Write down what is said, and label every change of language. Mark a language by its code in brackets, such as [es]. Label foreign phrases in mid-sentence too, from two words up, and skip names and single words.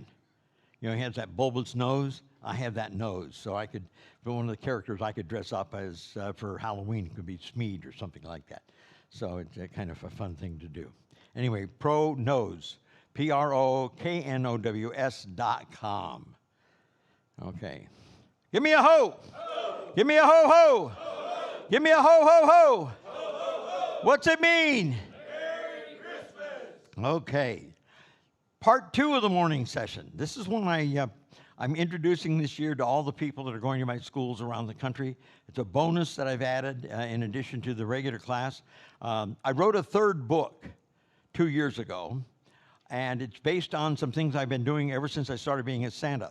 [en] You know, he has that bulbous nose. I have that nose, so I could, for one of the characters I could dress up as for Halloween, it could be Smeed or something like that. So it's kind of a fun thing to do. Anyway, ProKnows, PROKNOWS.com. Okay. Give me a ho! Ho! Give me a ho ho! Ho! Give me a ho ho ho! Ho, ho, ho! What's it mean? Merry Christmas! Okay. Part 2 of the morning session. This is one I'm introducing this year to all the people that are going to my schools around the country. It's a bonus that I've added in addition to the regular class. I wrote a third book 2 years ago, and it's based on some things I've been doing ever since I started being a Santa.